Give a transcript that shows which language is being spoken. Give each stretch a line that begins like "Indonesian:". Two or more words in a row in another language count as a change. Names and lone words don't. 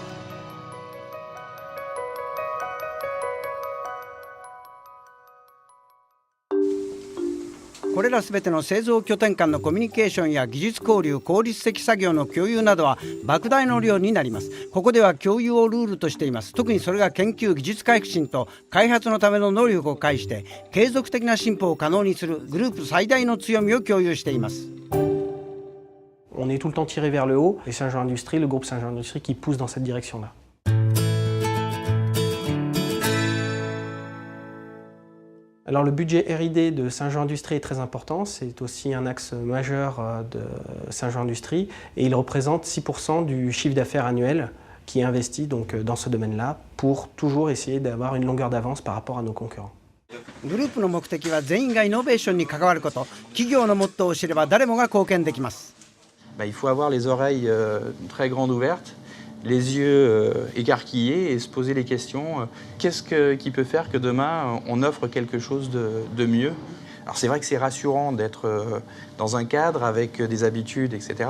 Japanese: これらすべての製造拠点間のコミュニケーションや技術交流、効率的作業の共有などは莫大な量になります。ここでは共有をルールとしています。特にそれが研究、技術革新と開発のための能力を介して継続的な進歩を可能にするグループ最大の強みを共有しています。
French: On est tout le temps tiré vers le haut et Saint-Jean Industrie, le groupe Saint-Jean Industrie qui pousse dans cette direction-là. Alors le budget R&D de Saint-Jean Industrie est très important, c'est aussi un axe majeur de Saint-Jean Industrie et il représente 6% du chiffre d'affaires annuel qui est investi donc dans ce domaine-là pour toujours essayer d'avoir une longueur d'avance par rapport à nos concurrents.
Japanese: グループの目的は全員がイノベーションに関わること。企業のモットーを知れば誰もが貢献できます。
French: Il faut avoir les oreilles très grandes ouvertes, les yeux écarquillés et se poser les questions. Qu'est-ce qui peut faire que demain on offre quelque chose de mieux? Alors c'est vrai que c'est rassurant d'être dans un cadre avec des habitudes, etc.